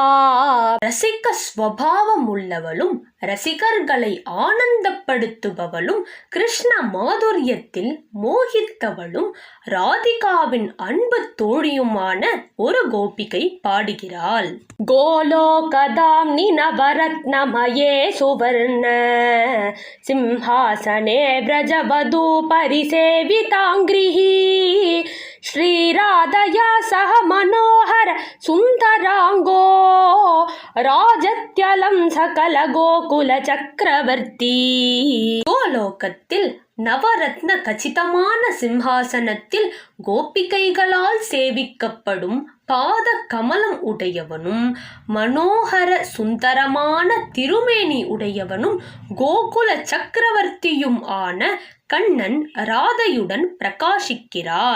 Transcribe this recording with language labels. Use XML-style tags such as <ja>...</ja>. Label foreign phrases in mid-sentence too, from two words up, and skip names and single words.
<ta>ரசிக்க ஸ்வபாவம் உள்ளவளும் ரசிகர்களை ஆனந்தப்படுத்துபவளும் கிருஷ்ண மாதுரியத்தில் மோகித்தவளும் ராதிகாவின் அன்பு தோழியுமான ஒரு கோபிகை பாடுகிறாள்.</ta> <sa>गोलोकधाम्नि नवरत्नमये सुवर्ण सिंहासने व्रजवधू परिसेविताङ्ग्रिः श्रीराधया सह मनोहर सुन्दराङ्गो राजत्यलं सकल गोकुल चक्रवर्ती.</sa> <ta>கோலோகத்தில் நவரத்ன கச்சிதமான சிம்ஹாசனத்தில் கோபிகைகளால் சேவிக்கப்படும் பாத கமலம் உடையவனும் மனோகர சுந்தரமான திருமேனி உடையவனும் கோகுல சக்கரவர்த்தியும் ஆன கண்ணன் ராதையுடன் பிரகாசிக்கிறான்.</ta>